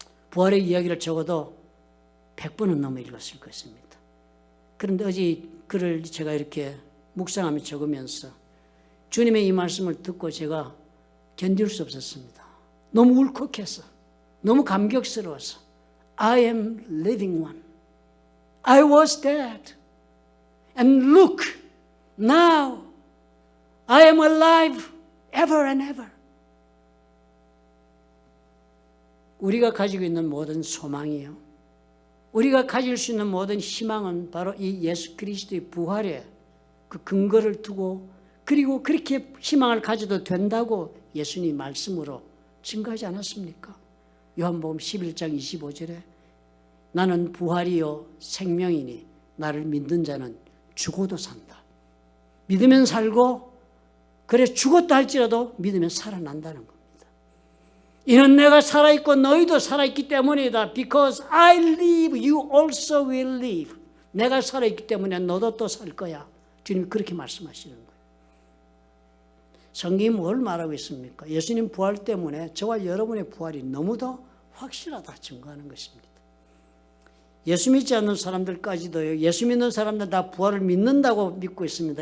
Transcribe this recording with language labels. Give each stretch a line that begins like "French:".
Korean: 부활의 이야기를 적어도 100번은 넘어 읽었을 것입니다. 그런데 어제 글을 제가 이렇게 묵상하며 적으면서 주님의 이 말씀을 듣고 제가 견딜 수 없었습니다. 너무 울컥해서, 너무 감격스러워서
English: I am living one. I was dead. And look, now I am alive ever and ever.
Korean: 우리가 가지고 있는 모든 소망이요, 우리가 가질 수 있는 모든 희망은 바로 이 예수 그리스도의 부활에 그 근거를 두고 그리고 그렇게 희망을 가져도 된다고 예수님 말씀으로 증거하지 않았습니까? 요한복음 11장 25절에 나는 부활이요 생명이니 나를 믿는 자는 죽어도 산다. 믿으면 살고 그래 죽었다 할지라도 믿으면 살아난다는 겁니다. 이는 내가 살아있고 너희도 살아있기 때문이다.
English: Because I live, you also will live.
Korean: 내가 살아있기 때문에 너도 또 살 거야. 주님이 그렇게 말씀하시는 거예요. 성경이 뭘 말하고 있습니까? 예수님 부활 때문에 저와 여러분의 부활이 너무도 확실하다 증거하는 것입니다. 예수 믿지 않는 사람들까지도요. 예수 믿는 사람들 다 부활을 믿는다고 믿고 있습니다.